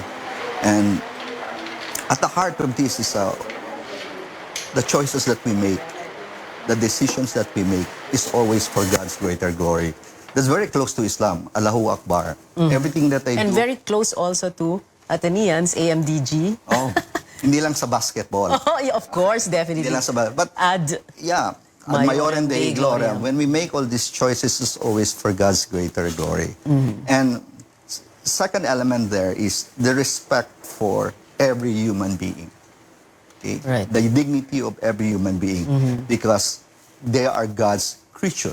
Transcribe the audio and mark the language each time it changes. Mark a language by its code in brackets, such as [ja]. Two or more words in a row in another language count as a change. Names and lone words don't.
[en] And at the heart of this is the choices that we make, the decisions that we make is always for God's greater glory. That's very close to Islam, [ar] الله أكبر. [en] Everything that I do. And very close also to Ateneans, AMDG. [tl] Oh, hindi lang sa basketball. [en] Oh, yeah, of course, definitely. [tl] Hindi lang sa but [la] Ad Maiorem Dei Gloriam. [en] When we make all these choices, it's always for God's greater glory. And second element there is the respect for every human being. Okay? Right. The dignity of every human being, because they are God's creature.